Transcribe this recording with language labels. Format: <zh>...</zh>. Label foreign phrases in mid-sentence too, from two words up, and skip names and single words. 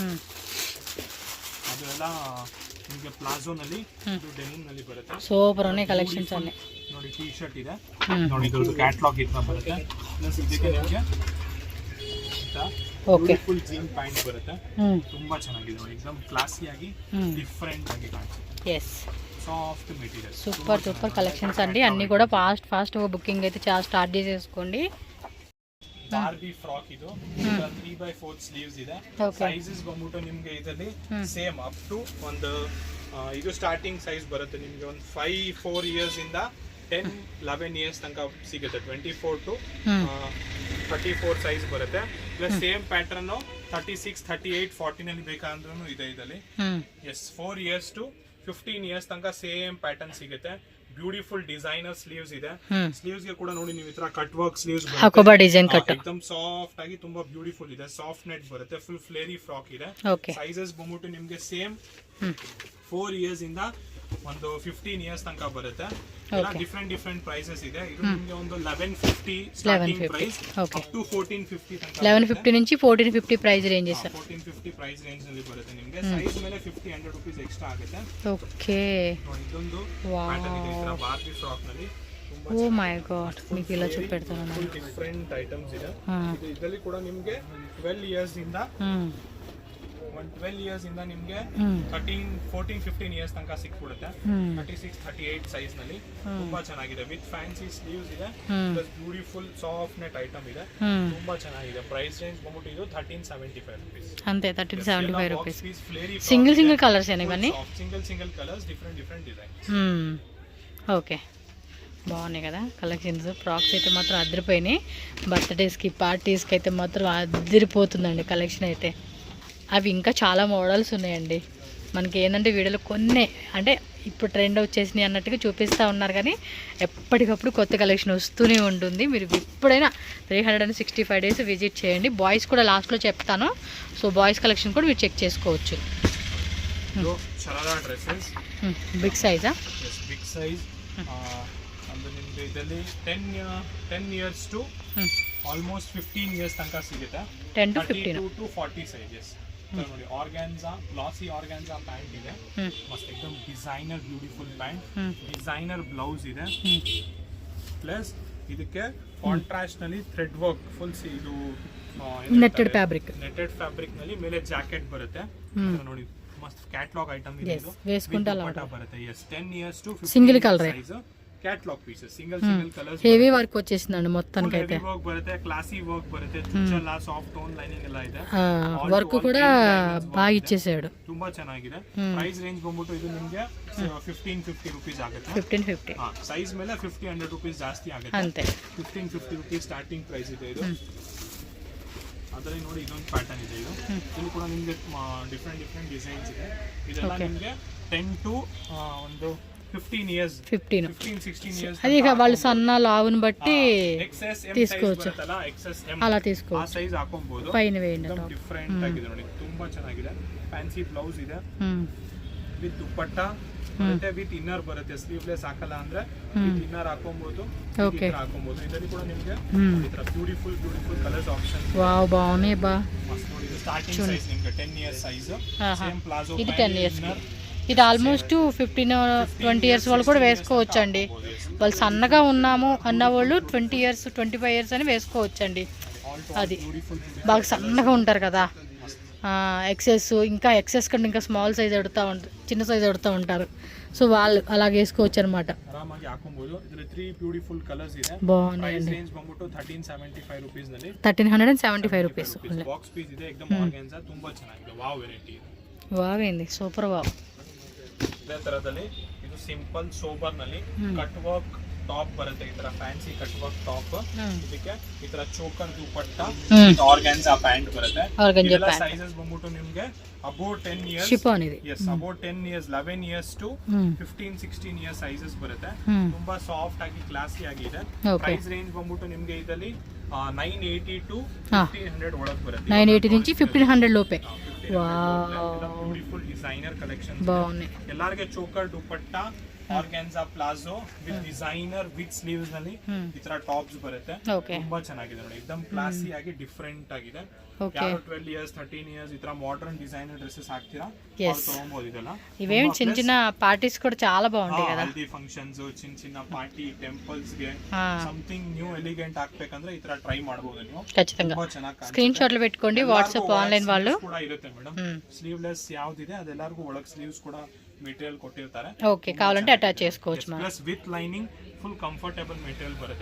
<kn>ಅದೆಲ್ಲ ನಿಮಗೆ ಪ್ಲಾಜೋ ನಲ್ಲಿ, ಇದು ಡೆನಿಮ್ ನಲ್ಲಿ ಬರುತ್ತೆ. ಸೂಪರ್ ಆಗಿ ಕಲೆಕ್ಷನ್ಸ್ ಅಲ್ಲಿ ನೋಡಿ. ಟಿ ಶರ್ಟ್ ಇದೆ ನೋಡಿ, ಇದ್ರದ್ದು ಕ್ಯಾಟಲಾಗ್ ಈ ತರ ಬರುತ್ತೆ. ಪ್ಲಸ್ ಇದಕ್ಕೆ ನಿಮಗೆ ಓಕೆ,</kn> <en>full jean pant</en> <kn>ಬರುತ್ತೆ. ತುಂಬಾ ಚೆನ್ನಾಗಿದೆ ನೋಡಿ. एकदम ಕ್ಲಾಸಿ ಆಗಿ ಡಿಫರೆಂಟ್ ಆಗಿ ಕಾಣಿಸುತ್ತೆ. ಎಸ್,</kn> <en>soft material. super collections అండి.</en> <te>అన్ని కూడా</te> <en>fast booking</en> <te>అయితే చాలా స్టార్ట్ చేసేసుకోండి.</te> <kn>ಬಾರ್ಬಿ ಫ್ರಾಕ್ ಇದು 3/4 ಸ್ಲೀವ್ಸ್ ಇದೆ. ಸೈಜಸ್ ಬಂದ್ಬಿಟ್ಟು ನಿಮ್ಗೆ ಇದರಲ್ಲಿ</kn> <en>same up to</en> <kn>ಒಂದು ಇದು</kn> <en>starting size</en> <kn>ಬರುತ್ತೆ ನಿಮ್ಗೆ ಒಂದು 5-4 ಇಯರ್ಸ್ ಇಂದ 10-11 ಇಯರ್ಸ್ ತನಕ ಸಿಗುತ್ತೆ. 24 to 34 ಸೈಜ್ ಬರುತ್ತೆ. ಪ್ಲಸ್</kn> <en>same pattern</en> <kn>36 38 40 ನಲ್ಲಿ ಬೇಕಾದ್ರೂ ಇದೆ ಇದರಲ್ಲಿ. ಎಸ್,</kn> <en>4 years to 15 years</en> <kn>ತನಕ</kn> <en>same pattern</en> <kn>ಸಿಗುತ್ತೆ.</kn> <en>beautiful designer sleeves ಇದೆ.</en> <kn>ಸ್ಲೀವ್ಸ್ ಗೆ ಕೂಡ ನೋಡಿ ನೀವು ಈ ತರ</kn> <en>cut work sleeves ಹಾಕೋಬಾ design cut,</en> <kn>एकदम ಸಾಫ್ಟ್ ಆಗಿ ತುಂಬಾ ಬ್ಯೂಟಿಫುಲ್ ಇದೆ.</kn> <en>soft net</en> <kn>ಬರುತ್ತೆ.</kn> <en>full flairy frock</en> <kn>ಇದೆ. ಸೈಜಸ್ ಬಂದ್ಬಿಟ್ಟು ನಿಮ್ಗೆ</kn> <en>same 4 years</en> <kn>ಇಂದ ಒಂದು 15 ಇಯರ್ಸ್ ತನಕ ಬರುತ್ತೆ.</kn> <en>different prices ಇದೆ.</en> <kn>ಇದು ನಿಮಗೆ ಒಂದು 1150</kn> <en>starting price up to</en> <kn>1450 ತನಕ.</kn> <en>1150 నుంచి 1450 price ranges.</en> <kn>1450</kn> <en>price range</en> <kn>ನಲ್ಲಿ ಬರುತ್ತೆ ನಿಮಗೆ. ಸೈಜ್ ಮೇಲೆ 50-100</kn> <en>rupees extra</en> <kn>ಆಗುತ್ತೆ. ಓಕೆ, ನೋಡಿ ಇದೊಂದು ಪ್ಯಾಟರ್ನ್ ಇದೆ ಈ ತರ ಬಾರ್ಬಿ ಫ್ರಾಕ್ ನಲ್ಲಿ.</kn> <en>oh my god,</en> <te>మీకు ఇలా చూపెడతాను ನಾನು.</te> <en>different items ಇದೆ.</en> <kn>ಇದರಲ್ಲಿ ಕೂಡ ನಿಮಗೆ 12 ಇಯರ್ಸ್ ಇಂದ 12 ಇಯರ್ಸ್ ಇಂದ ನಿಮಗೆ 14-15 ಇಯರ್ಸ್ ತನಕ ಸಿಕ್ಬಿಡುತ್ತೆ. 36-38 ಸೈಜ್ ನಲ್ಲಿ ತುಂಬಾ ಚೆನ್ನಾಗಿದೆ.</kn> <en>with fancy sleeves ಇದೆ, plus beautiful soft net item ಇದೆ.</en> <kn>ತುಂಬಾ ಚೆನ್ನಾಗಿದೆ.</kn> <en>price range</en> <kn>ಬಂದ್ಬಿಟ್ಟು ಇದು 1375 rupees.</kn> <te>అంతే 1375 రూపీస్.</te> <en>single colours</en> <te>ఏనా ఇవన్నీ?</te> <en>single colours, different designs.</en> <te>ఓకే, బాగున్నాయి కదా కలెక్షన్స్. ఫ్రాక్స్ అయితే మాత్రం అదిరిపోయినాయి. బర్త్డేస్కి పార్టీస్కి అయితే మాత్రం అదిరిపోతుందండి కలెక్షన్ అయితే. అవి ఇంకా చాలా మోడల్స్ ఉన్నాయండి. మనకి ఏంటంటే వీడియోలో కొన్ని అంటే ఇప్పుడు ట్రెండ్ వచ్చేసినాయి అన్నట్టుగా చూపిస్తూ ఉన్నారు, కానీ ఎప్పటికప్పుడు కొత్త కలెక్షన్ వస్తూనే ఉంటుంది. మీరు ఎప్పుడైనా</te> <en>365 days visit</en> <te>చేయండి. బాయ్స్ కూడా లాస్ట్లో చెప్తాను. సో</te> <en>boys collection</en> <te>కూడా మీరు చెక్ చేసుకోవచ్చు.</te> <en>big size? big size.</en> <kn>ಇದರಲ್ಲಿ</kn> <en>10 years to almost 15 years</en> <kn>ತನಕ ಸಿಗುತ್ತೆ. 10 to 15 to 40 ಸೈಜಸ್. ನೋಡಿ ಆರ್ಗಾನ್ಜಾ,</kn> <en>glossy organza pant</en> <kn>ಇದೆ.</kn> <en>ಮಸ್ತ್ एकदम designer beautiful pant. designer blouse ಇದೆ.</en> <kn>ಪ್ಲಸ್ ಇದಕ್ಕೆ ಕಾಂಟ್ರಾಸ್ಟ್ ನಲ್ಲಿ</kn> <en>thread work full</en> <kn>ಇದು</kn> <en>netted fabric</en> <kn>ನಲ್ಲಿ ಮೇಲೆ ಜಾಕೆಟ್ ಬರುತ್ತೆ. ನೋಡಿ ಮಸ್ತ್</kn> <en>catalogue item</en> <kn>ಇದೆ. ಇದು</kn> <te>వేసుకుంటా</te> <kn>ಬರುತ್ತೆ.</kn> <en>yes 10 years to 15 single colour size catalogue pieces. single colours. heavy work</en> <te>వచ్చేసిందండి మొత్తానికి అయితే.</te> <en>heavy work బರುತ್ತೆ, classy work బರುತ್ತೆ. చుಚ್ಚಲ್ಲ soft tone lining</en> <kn>ಎಲ್ಲ ಇದೆ.</kn> <te>వర్క్ కూడా బాగా ఇచ్చేసాడు.</te> <kn>ತುಂಬಾ ಚೆನ್ನಾಗಿದೆ.</kn> <en>price range</en> <kn>ಬಂದ್ಬಿಟ್ಟು ಇದು ನಿಮಗೆ 1550 ರೂಪೀಸ್ ಆಗುತ್ತೆ. 1550. ಸೈಜ್ ಮೇಲೆ 50-100 ರೂಪೀಸ್ ಜಾಸ್ತಿ ಆಗುತ್ತೆ. ಅಂತೆ 1550</kn> <en>rupees starting price</en> <kn>ಇದೆ ಇದು. ಅದರಲ್ಲಿ ನೋಡಿ ಇದೊಂದು ಪ್ಯಾಟರ್ನ್ ಇದೆ. ಇದು ಇಲ್ಲಿ ಕೂಡ ನಿಮಗೆ</kn> <en>different designs</en> <kn>ಇದೆ. ಇದೆಲ್ಲ ನಿಮಗೆ 10 to ಒಂದು</kn> <en>15 years 15-16 years.</en> <te>అది ఇక వాళ్ళు సన్న లావుని బట్టి తీసుకోవచ్చు. అలా ఆ తీసుకోవచ్చు.</te> <kn>ಸೈಜ್ ಹಾಕೊಂಬಹುದು.</kn> <te>పైన వేయండి.</te> <kn>ಡಿಫರೆಂಟ್ ಆಗಿದೆ ನೋಡಿ, ತುಂಬಾ ಚೆನ್ನಾಗಿದೆ.</kn> <en>fancy blouse</en> <kn>ಇದೆ ವಿತ್ ದುಪ್ಪಟ್ಟ ಮತ್ತೆ</kn> <en>with inner</en> <kn>ಬರುತ್ತೆ. ಸ್ಲೀವ್ಲೆಸ್ ಹಾಕಲ್ಲ ಅಂದ್ರೆ</kn> <en>with inner</en> <kn>ಹಾಕೊಂಬಹುದು, ಹಾಕೊಂಬಹುದು. ಇದರಲ್ಲಿ ಕೂಡ ನಿಮಗೆ ಈ ತರ</kn> <en>beautiful colours option.</en> <kn>ವಾವ್,</kn> <te>బాగున్నాయి బా.</te> <kn>ಮಸ್ತ್ ನೋಡಿ. ಇದು ಸ್ಟಾರ್ಟಿಂಗ್ ಸೈಜ್ ನಿಮಗೆ</kn> <en>10 years size. same palazzo.</en> <te>ఇది 10 years. ఇది</te> <en>almost 15-20 years</en> <te>వాళ్ళు కూడా వేసుకోవచ్చు అండి. వాళ్ళు సన్నగా ఉన్నాము అన్న వాళ్ళు</te> <en>20 years 25 years</en> <te>అని వేసుకోవచ్చండి. అది బాగా సన్నగా ఉంటారు కదా, ఎక్సెస్ కంటే ఇంకా</te> <en>small size</en> <te>అడుగుతూ ఉంటారు, చిన్న సైజ్ అడుగుతూ ఉంటారు. సో వాళ్ళు అలాగే వేసుకోవచ్చు అనమాట. బాగున్నాయండి. 1375 రూపీస్. బాగుంది, సూపర్. వావ్.</te> <kn>ಇದೇ ತರದಲ್ಲಿ ಇದು</kn> <en>simple sober</en> <kn>ನಲ್ಲಿ</kn> <en>cut work top</en> <kn>ಬರುತ್ತೆ.</kn> <en>ಈ ತರ fancy cut work top.</en> <kn>ಇದಕ್ಕೆ ಈ ತರ ಚೋಕರ್ ದುಪಟ್ಟ,</kn> <en>organza pant</en> <kn>ಬರುತ್ತೆ. ಇದೆಲ್ಲ ಸೈಜಸ್ ಬಂದ್ಬಿಟ್ಟು ನಿಮಗೆ</kn> <en>about 10 years.</en> <kn>ಶಿಫಾನ್ ಇದೆ.</kn> <en>yes about 10 years 11 years to 15-16 years ಸೈಜಸ್ ಬರುತ್ತೆ.</en> <kn>ತುಂಬಾ ಸಾಫ್ಟ್ ಆಗಿ ಕ್ಲಾಸಿ ಆಗಿದೆ.</kn> <en>price range</en> <kn>ಬಂದ್ಬಿಟ್ಟು ನಿಮಗೆ ಇದರಲ್ಲಿ 980 to 1500 ಒಳಗೆ ಬರುತ್ತೆ.</kn> <te>980 నుంచి 1500 లోపే.</te> <en>beautiful designer collection</en> <te>ಬಾగున్నాయి.</te> <kn>ಎಲ್ಲರಿಗೆ ಚೋಕರ್ ದುಪಟ್ಟ,</kn> <en>organza palazzo with designer with sleeves</en> <kn>ನಲ್ಲಿ ಈ ತರ ಟಾಪ್ಸ್ ಬರುತ್ತೆ. ತುಂಬಾ ಚೆನ್ನಾಗಿದೆ ನೋಡಿ, एकदम ಕ್ಲಾಸಿ ಆಗಿ ಡಿಫರೆಂಟ್ ಆಗಿದೆ. ಯಾರು</kn> <en>12 years 13 years</en> <kn>ಈ ತರ</kn> <en>modern designer dresses</en> <kn>ಹಾಕ್ತೀರಾ ತಗೊಂಬೋದು. ಇದೆಲ್ಲ</kn> <te>ఇవేం చిన్న చిన్న పార్టీస్ కూడా చాలా బాగుంటాయి కదా. హల్దీ ఫంక్షన్స్, చిన్న పార్టీ,</te> <kn>ಟೆಂಪಲ್ಸ್ ಗೆ</kn> <en>something new elegant</en> <kn>ಹಾಕಬೇಕಂದ್ರೆ ಈ ತರ ಟ್ರೈ ಮಾಡಬಹುದು ನೀವು.</kn> <te>ఖచ్చితంగా స్క్రీన్ షాట్లు పెట్టుకోండి. వాట్సాప్ ఆన్లైన్ వాళ్ళు</te> <kn>ಕೂಡ ಇರುತ್ತೆ ಮೇಡಂ. ಸ್ಲೀವ್ಲೆಸ್ ಯಾವ್ದಿದೆ ಅದೆಲ್ಲರಿಗೂ ಒಳಗೆ ಸ್ಲೀವ್ಸ್ ಕೂಡ ಮೆಟೀರಿಯಲ್ ಕೊಟ್ಟಿರ್ತಾರೆ.</kn> <te>ಓಕೆ, ಕಾవాలంటే అటాచ్ చేసుకోవచ్చు.</te> <en>plus with lining full comfortable material ಬರುತ್ತೆ.</en>